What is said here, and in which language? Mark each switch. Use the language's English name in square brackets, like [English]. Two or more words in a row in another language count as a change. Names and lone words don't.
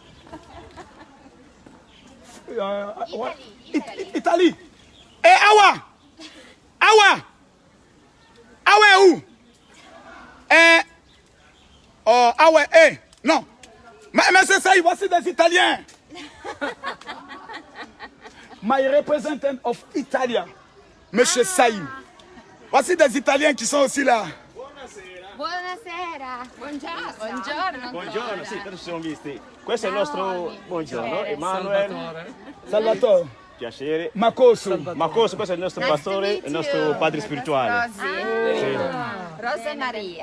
[French] Ouais. Italie. Et Awa. Awa. Awa est où? Awa, non. Mais c'est ça, voici des Italiens. [English] My representative of Italia, [French] Monsieur Saïm. Voici des Italiens qui sont aussi là. [Italian] Buonasera. Buongiorno. Buongiorno. Buongiorno, sì, ci siamo visti. Questo è il nostro buongiorno, Emanuele. Salvatore. Piacere. Makoso. Makoso, questo è il nostro pastore, il nostro padre spirituale. Rosa e Maria.